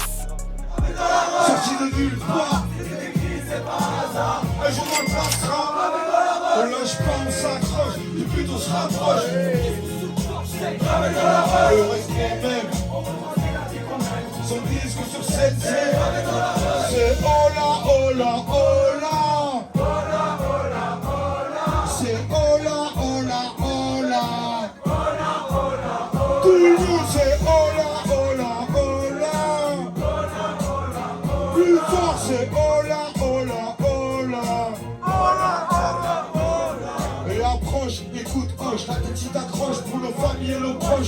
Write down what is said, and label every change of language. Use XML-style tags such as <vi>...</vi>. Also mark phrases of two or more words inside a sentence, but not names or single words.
<fr>Sorti de nulle part, c'est pas hasard. Un jour on le passera. On lâche pas, on s'accroche, du but on se rapproche. Le respect même. Son disque sur cette scène.</fr> <es>C'est hola, hola, hola. C'est hola, hola, hola.</es> <fr>Tout le monde c'est</fr> <es>hola, hola, hola.</es> <fr>Plus fort c'est</fr> <es>hola, hola, hola.</es> <fr>Et approche, écoute, hoche, la petite accroche pour nos familles et nos proches.</fr>